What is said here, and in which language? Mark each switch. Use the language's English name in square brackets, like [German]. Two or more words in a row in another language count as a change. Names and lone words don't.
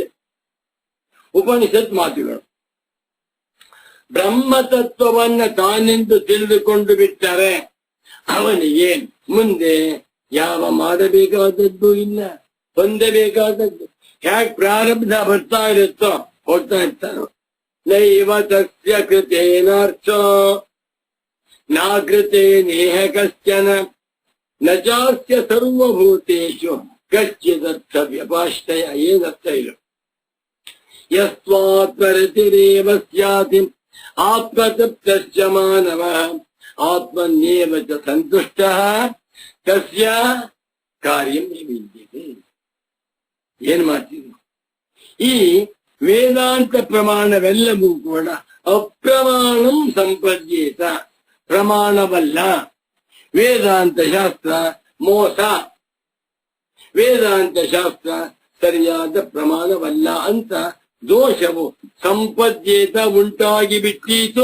[Kannada] ಉಪನಿಷತ್ ಮಾತುಗಳು. ಬ್ರಹ್ಮತತ್ವವನ್ನ ತಾನೆಂದು ತಿಳಿದುಕೊಂಡು ಬಿಟ್ಟರೆ ಅವನಿಗೆ ಮುಂದೆ ಯಾವ ಮಾಡಬೇಕಾದದ್ದು ಇಲ್ಲ, ಹೊಂದಬೇಕಾದದ್ದು. ಹ್ಯಾಕ್ ಪ್ರಾರಬ್ಧ ಬರ್ತಾ ಇರುತ್ತೋ ಹೋಗ್ತಾ ಇರ್ತಾರೋ. [Sanskrit] ನೈವ ತಸ್ಯ ಕೃತೇನಾರ್ಥ ನಾಕೃತೆ ನೇಹ ಕಶ್ಚನ ನ ಚಾಸ್ಯ ಸರ್ವಭೂತೇಷು ಕಶ್ಚಿದರ್ಥ ವ್ಯಪಾಶ್ರಯ. [Kannada] ಏನರ್ಥ ಇಲ್ಲ. [Sanskrit] ಯಸ್ತ್ವಾತ್ಮರತಿರೇವ ಸ್ಯಾತಿ ಆತ್ಮತೃಪ್ತಶ್ಚ ಮಾನವಃ ಆತ್ಮನ್ಯೇವ ಚ ಸಂತುಷ್ಟಃ ತಸ್ಯ ಕಾರ್ಯಂ ವಿದ್ಯತೆ. [Kannada] ಏನ್ ಮಾಡ್ತೀವಿ? ಈ ವೇದಾಂತ ಪ್ರಮಾಣವೆಲ್ಲವೂ ಕೂಡ [Sanskrit] ಅಪ್ರಮಾಣಂ ಸಂಪದ್ಯೇತ, [Kannada] ಪ್ರಮಾಣವಲ್ಲ. ವೇದಾಂತ ಶಾಸ್ತ್ರ ಮೋಸ, ವೇದಾಂತ ಶಾಸ್ತ್ರ ಸರಿಯಾದ ಪ್ರಮಾಣವಲ್ಲ ಅಂತ ದೋಷವು ಸಂಪದ್ಯೇತ ಉಂಟಾಗಿ ಬಿಟ್ಟೀತು.